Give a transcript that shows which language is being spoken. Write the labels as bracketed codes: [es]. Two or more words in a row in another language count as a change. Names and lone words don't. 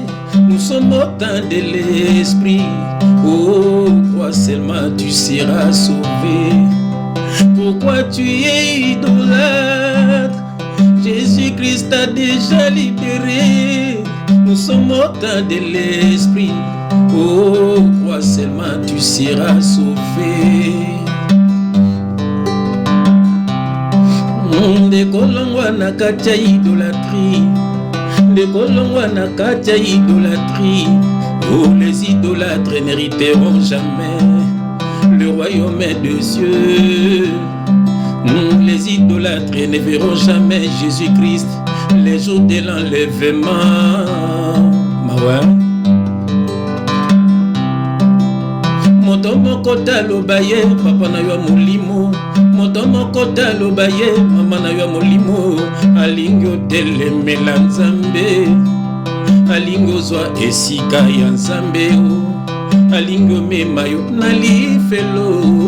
[fr] Nous sommes au temps de l'esprit. Oh, crois seulement tu seras sauvé. Pourquoi tu es idolâtre? Jésus-Christ t'a déjà libéré. Nous sommes au temps de l'esprit. Oh, crois seulement tu seras sauvé. [ln] Ndekolongwa na kati ya idolâtrie. Ndekolongwa na kati ya idolâtrie. [fr] Oh, les idolâtres n'hériteront jamais le royaume des cieux. Les idolâtres ne verront jamais Jésus-Christ les jours de l'enlèvement. [ln] Moto moko taloba ye papa na yo molimo. Moto moko taloba ye mama na yo molimo. Alingi otelemela Nzambe, alingi ozwa esika ya Nzambe, alingi omema yo na lifelo.